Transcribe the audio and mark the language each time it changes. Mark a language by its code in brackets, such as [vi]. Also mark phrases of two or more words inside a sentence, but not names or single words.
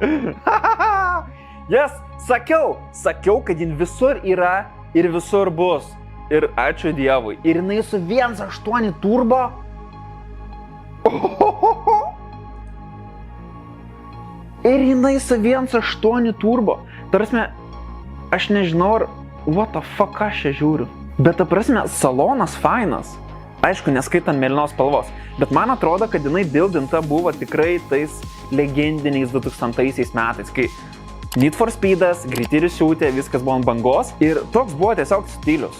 [lt] Jas, sakiau, kad jin visur yra ir visur bus. Ir ačiū Dievui. Ir jinai su 1.8 turbo. Ir jinai su 1.8 turbo. Tarasme, aš nežinau, ar... [en] What the fuck, [lt] aš čia žiūriu. Bet ta prasme, salonas fainas. Aišku, neskaitant mėlynos spalvos, bet man atrodo, kad jinai bildinta buvo tikrai tais legendiniais 2000 metais, kai Need for Speedas, Greitį siūtė, viskas buvo ant bangos ir toks buvo tiesiog stilius.